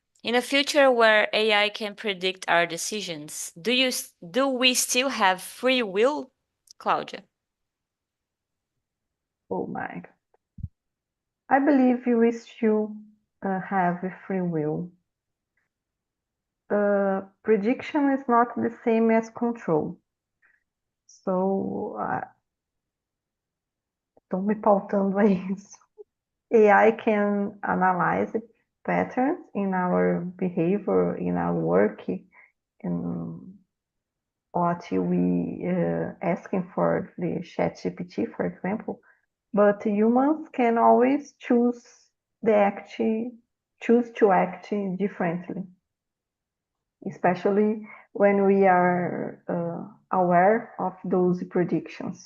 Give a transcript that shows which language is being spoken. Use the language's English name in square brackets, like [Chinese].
[English] In a future where AI can predict our decisions, do we still have free will, Claudia? Oh my God. I believe we still have a free will. Prediction is not the same as control. [Portuguese] So, estou me pautando a isso. [English] AI can analyze patterns in our behavior, in our work, in what we asking for the ChatGPT, for example. But humans can always choose to act differently, especially when we are aware of those predictions.